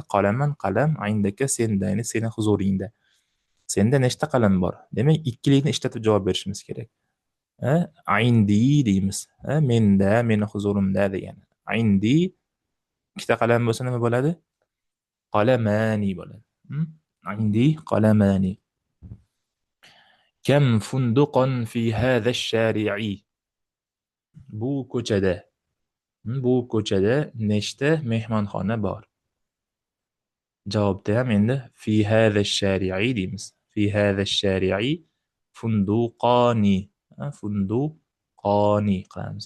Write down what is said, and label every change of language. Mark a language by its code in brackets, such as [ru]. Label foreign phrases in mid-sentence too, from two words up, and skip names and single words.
[ar] قلمان قلم، عندك [uz] senda, ya'ni seni huzuringda. Senda nechta qalam bor? Demak, ikkilikni ishlatib javob berishimiz kerak. Indi deymiz. Menda, meni huzurimda degani. Indi ikkita qalam bo'lsa nima bo'ladi? qalamani bo'ladi. [ar] عندي قلمان. كم فندقا في هذا الشارع؟ [uz] bu ko'chada bu ko'chada nechta mehmonxona bor? javobda ham endi [ar] في هذا الشارع [uz] deymiz. [ar] في هذا الشارع فندقان. [uz] Funduqani qilamiz.